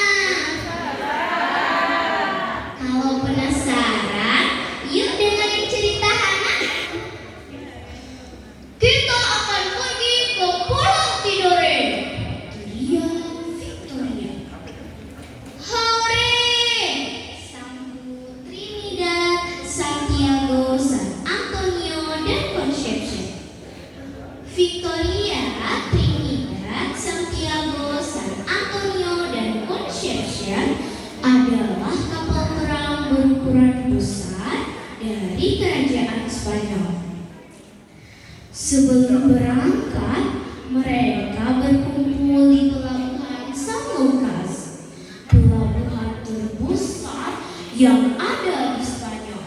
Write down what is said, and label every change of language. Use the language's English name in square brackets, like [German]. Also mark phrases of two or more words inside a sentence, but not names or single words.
[Indonesian] Kalau penasaran, yuk dengerin cerita Hana. Kita akan pergi ke Pulau Tidore, teriak Victoria. Hore! Sambut Trinidad, Santiago, San Antonio, dan Concepcion. Victoria, Trinidad, Santiago, San Antonio, dan Concepcion adalah kapal perang berukuran besar dari kerajaan Spanyol. Sebelum berangkat, mereka berkumpul di pelabuhan San Lucas, pelabuhan terbesar yang ada di Spanyol.